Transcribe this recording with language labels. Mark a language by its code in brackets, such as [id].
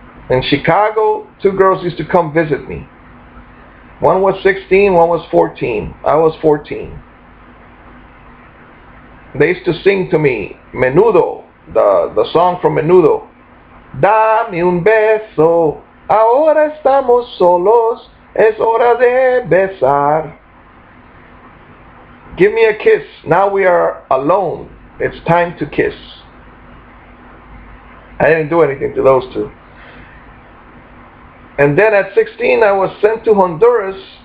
[en] In Chicago, 2 girls used to come visit me. One was 16, one was 14. I was 14. They used to sing to me Menudo, the song from Menudo. [es] Dame un beso, ahora estamos solos, es hora de besar. [en] Give me a kiss, now we are alone, it's time to kiss. I didn't do anything to those 2. And then at 16, I was sent to Honduras.